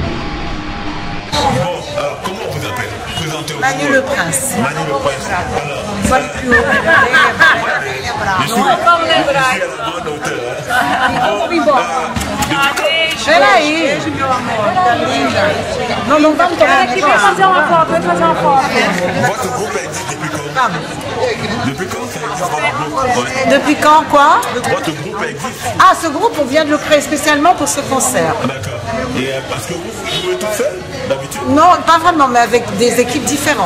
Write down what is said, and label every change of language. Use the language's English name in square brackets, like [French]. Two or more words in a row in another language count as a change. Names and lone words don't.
[French] Bon, alors comment on vous appelle? Présentez-vous. Manu Le Prince. Manu Le Prince. Soit le plus haut. Je suis à la bonne hauteur. Non, non, [Portuguese] vamos tomar aqui, vem fazer uma foto, vem fazer uma foto. [French] Votre groupe existe depuis quand? Depuis quand ça existe votre groupe? Depuis quand, quoi? Votre groupe existe? Ah, ce groupe, on vient de le créer spécialement pour ce concert. D'accord. Et parce que vous jouez toute seule, d'habitude? Non, pas vraiment, mais avec des équipes différentes.